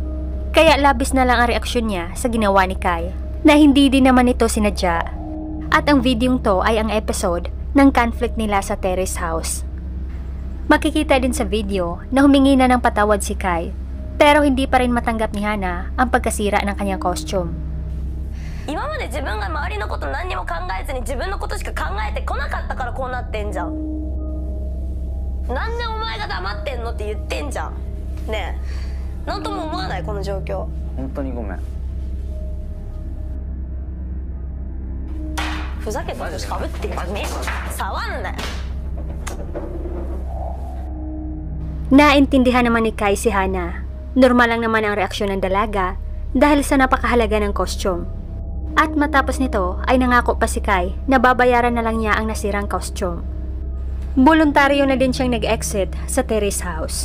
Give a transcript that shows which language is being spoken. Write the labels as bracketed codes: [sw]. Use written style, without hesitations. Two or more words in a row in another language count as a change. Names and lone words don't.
[tl] Kaya labis na lang ang reaksyon niya sa ginawa ni Kai na hindi din naman ito sinadya. At ang videong to ay ang episode ng conflict nila sa Terrace House. Makikita din sa video na humingi na ng patawad si Kai pero hindi pa rin matanggap ni Hana ang pagkasira ng kanyang costume. [ja] 今まで自分が周りのこと何にも考えずに自分のことしか考えてこなかったからこうなってんじゃん。なんでお前が黙ってんのって言ってんじゃん。ねえ、なんとも思わないこの状況。本当にごめん。ふざけてるしかぶってんじゃねえ。触んなよ。 [tl] Naintindihan naman ni Kai si Hana. Normal lang naman ang reaksyon ng dalaga dahil sa napakahalaga ng costume. At matapos nito ay nangako pa si Kai na babayaran na lang niya ang nasirang costume. Voluntaryo na din siyang nag-exit sa Terrace House.